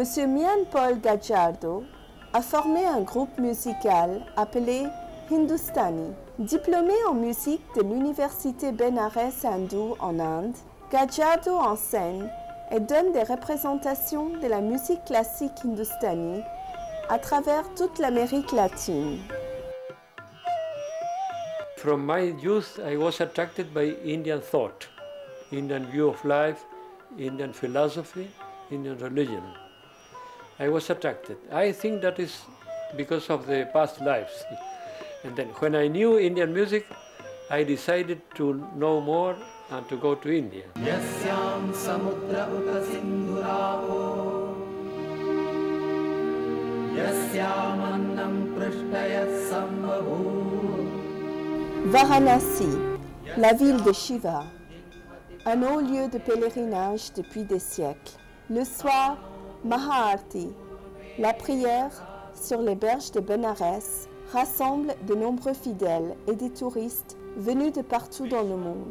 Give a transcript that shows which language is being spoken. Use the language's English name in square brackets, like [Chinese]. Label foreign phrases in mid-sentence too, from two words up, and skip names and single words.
[French] Mian Paul Gajardo a formé un groupe musical appelé Hindustani. Diplômé en musique de l'Université Benares hindoue en Inde, Gajardo enseigne et donne des représentations de la musique classique hindustani à travers toute l'Amérique latine. [English] From my youth, I was attracted by Indian thought, Indian view of life, Indian philosophy, Indian religion. I was attracted. I think that is because of the past lives. And then when I knew Indian music, I decided to know more and to go to India. [Sanskrit] Yasyam samudra upasindhuravo Yasyam annam prishtayat sambhavu. [French] Varanasi, la ville de Shiva, un haut lieu de pèlerinage depuis des siècles. Le soir, Maha-Arti, la prière sur les berges de Benares, rassemble de nombreux fidèles et des touristes venus de partout dans le monde.